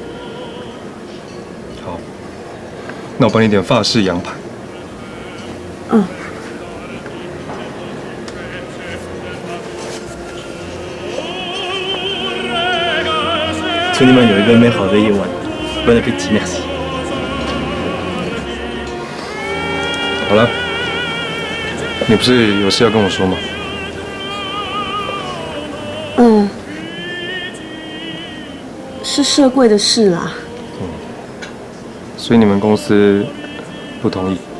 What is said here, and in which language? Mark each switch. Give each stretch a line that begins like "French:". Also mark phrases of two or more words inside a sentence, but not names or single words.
Chinese: 好，那我帮你点法式羊排。嗯。祝你们有一个美好的夜晚。
French: Bon appétit, merci。
Chinese: 好了，你不是有事要跟我说吗？是社柜的事啦。所以你们公司不同意？